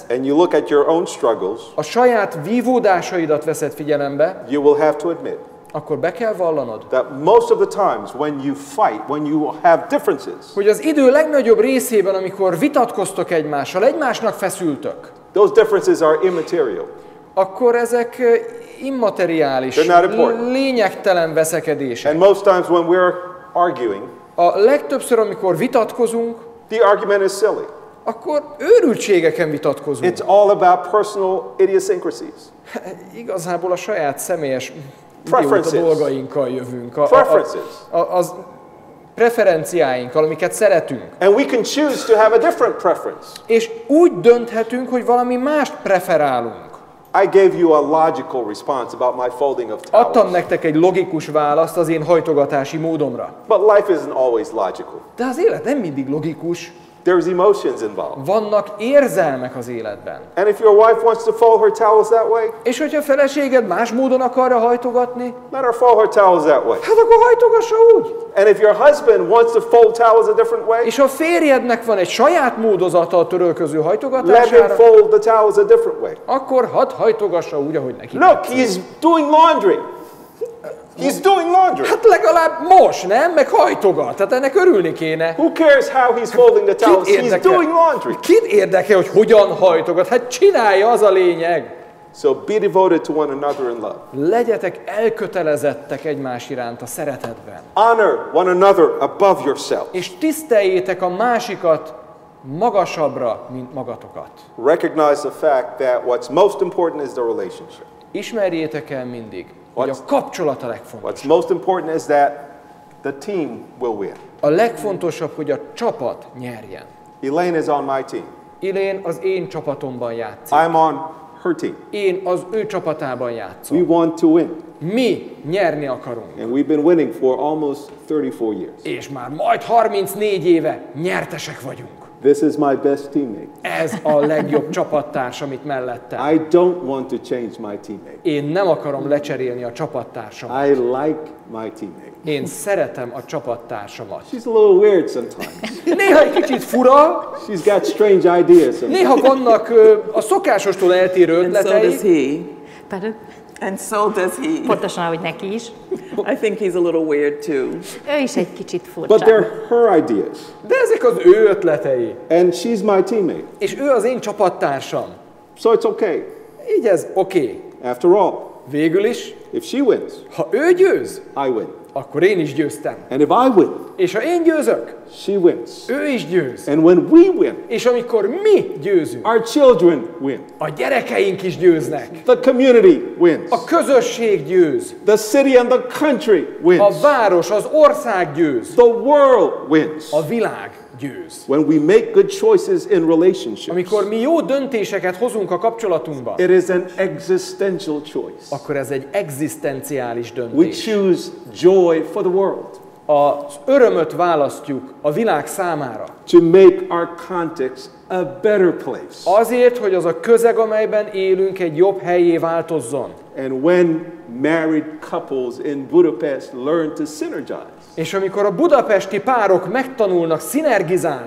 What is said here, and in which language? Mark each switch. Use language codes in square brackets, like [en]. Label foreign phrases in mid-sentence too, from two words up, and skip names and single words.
[en] and you look at your own struggles, [hu] a saját vívódásaidat veszed figyelembe, [en] you will have to admit [hu] akkor be kell vallanod, [en] that most of the times when you fight, when you have differences, [hu] hogy az idő legnagyobb részében, amikor vitatkoztok egymással, egymásnak feszültök, [en] those differences are immaterial. [hu] akkor ezek immateriális, [en] They're not important. [hu] lényegtelen veszekedések. [en] And most times when we're arguing, [hu] A legtöbbször, amikor vitatkozunk, [en] the argument is silly. [hu] akkor őrültségeken vitatkozunk. [en] It's all about personal idiosyncrasies. [hu] Igazából a saját személyes [en] Preferences. [hu] idióta dolgainkkal jövünk. [en] Preferences. [hu] Az preferenciáinkkal, amiket szeretünk. [en] And we can choose to have a different preference. [hu] És úgy dönthetünk, hogy valami mást preferálunk. [en] I gave you a logical response about my folding of [hu] Adtam [en] towels. [hu] nektek egy logikus választ az én hajtogatási módomra. [en] But life isn't always logical. [hu] De az élet nem mindig logikus. [en] There's emotions involved. [hu] Vannak érzelmek az életben. [en] And if your wife wants to fold her towels that way, [hu] És hogyha a feleséged más módon akarja hajtogatni, [en] let her fold her towels that way. [hu] hát akkor hajtogassa úgy. [en] And if your husband wants to fold towels a different way, [hu] És ha férjednek van egy saját módozata a törölköző [en] let him [hu] hajtogatására, [en] fold the towels a different way. [hu] akkor hadd hajtogassa úgy, ahogy neki [en] Look, [hu] tetszik. [en] he's doing laundry. He's doing laundry. [hu] Hát legalább most, nem? Meg hajtogat. Tehát ennek örülni kéne. [en] Who cares how he's folding the towels? He's doing laundry. [hu] Kit érdekel, hogy hogyan hajtogat? Hát csinálja, az a lényeg. [en] So be devoted to one another in love. [hu] Legyetek elkötelezettek egymás iránt a szeretetben. [en] Honor one another above yourself. [hu] És tiszteljétek a másikat magasabbra, mint magatokat. [en] Recognize the fact that what's most important is the relationship. [hu] Ismerjétek el mindig, hogy a kapcsolat a legfontosabb. [en] What's most important is that the team will win. [hu] A legfontosabb, hogy a csapat nyerjen. [en] Elaine is on my team. [hu] Elaine az én csapatomban játszik. [en] I'm on her team. [hu] Én az ő csapatában játszom. [en] We want to win. [hu] Mi nyerni akarunk. [en] And we've been winning for almost 34 years. [hu] És már majd 34 éve nyertesek vagyunk. [en] This is my best teammate. [hu] Ez a legjobb csapattársam itt mellettem. [en] I don't want to change my teammate. [hu] Én nem akarom lecserélni a csapattársamat. [en] I like my teammate. [hu] Én szeretem a csapattársamat. [en] She's a little weird sometimes. [hu] Néha egy kicsit fura, [en] She's got strange ideas sometimes. [hu] néha vannak a szokásostól eltérő [en] And so does [hu] ötletei. [en] he. Pardon? And so does he. [hu] Pontosan, ahogy neki is. [en] I think he's a little weird too. [hu] Ő is egy kicsit [en] But [hu] furcsa. [en] they're her ideas. [hu] De ezek az ő ötletei. [en] And she's my teammate. [hu] És ő az én csapattársam. [en] So it's okay. [hu] Így ez oké. [en] After all, [hu] Végül is, [en] if she wins, [hu] ha ő győz, [en] I win. [hu] akkor én is győztem. [en] And if I win, [hu] És ha én győzök, [en] she wins. [hu] ő is győz. [en] And when we win, [hu] És amikor mi győzünk, [en] our children win. [hu] a gyerekeink is győznek. [en] The community wins. [hu] A közösség győz. [en] The city and the country [hu] A [en] wins. [hu] város, az ország győz. [en] The world wins. [hu] A világ győz. [en] When we make good choices in relationships, [hu] Amikor mi jó döntéseket hozunk a kapcsolatunkban, [en] it is an existential choice. [hu] akkor ez egy egzisztenciális [en] We [hu] döntés. [en] choose joy for the world, [hu] Az örömöt választjuk a világ számára. [en] to make our context a better place. [hu] Azért, hogy az a közeg, amelyben élünk, egy jobb helyé változzon. [en] And when married couples in Budapest learn to synergize, [hu] És amikor a budapesti párok megtanulnak szinergizálni,